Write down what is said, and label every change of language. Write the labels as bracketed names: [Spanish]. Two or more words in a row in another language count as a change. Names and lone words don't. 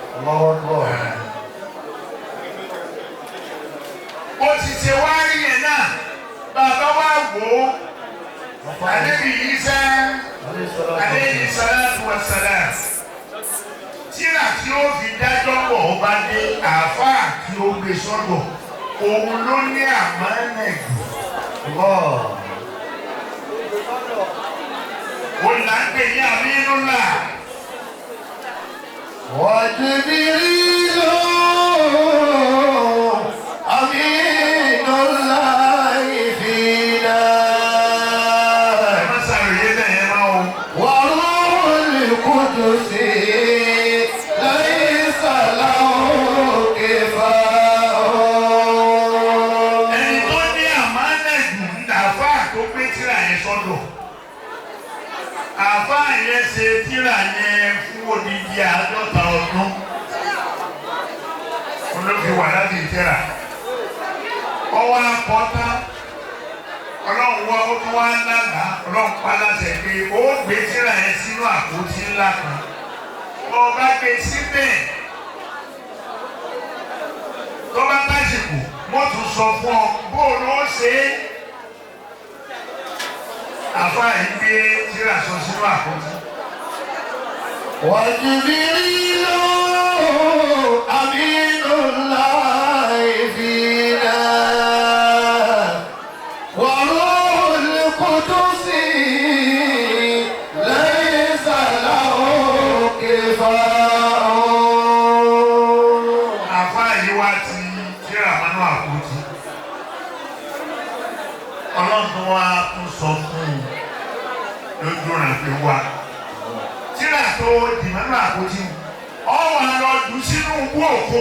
[Yoruba] Ó ti ṣe wá rí yẹn náà bàbá wa wò ó Ànábì Ìsá [Arabic] عليه الصلاة والسلام [Yoruba] tíra tí ó fi dájọ́ pọ̀ ó bá dé àáfàá tí ó gbé sọ́dọ̀ òun ló ní àmánà jù. Olùlàgbé ní Àmínúlà. [Arabic] وجبريل أمينُ فينا وروح القدس ليس له كفاء. [Yoruba] Ẹni tó ní àmánà jù ń dàfà tó gbé tírà yẹn sọ́dọ̀. Àfáà yẹn ṣe tírà yẹn fún odidi 50 ọdún. Olófin wà láti tírà. Ọwọ́ akọ́tá. Ọlọ́run wá ó tún wá lánàá. Ọlọ́run pa láṣẹ pé ó gbé tírà yẹn sínú àpótí ńlá kan. Ọba gbé síbẹ̀. Tó bá báṣepò, wọ́n tún sọ fún ọ bóòlù ó ṣe é. Àfáà yìí gbé tírà sọ sínú àpótí. [Arabic] وجبريل أمين الله فينا وروح القدس ليس له كفاء. [Yoruba] Àfáà yìí wá ti tírà mọ́nú àpótí. Ọlọ́run wá tún sọ fún un lójú rẹ̀ pé wá. Tíra tó dìmọ́nú àpótí ọ̀wọ́ lọ jù sínú owó òkun.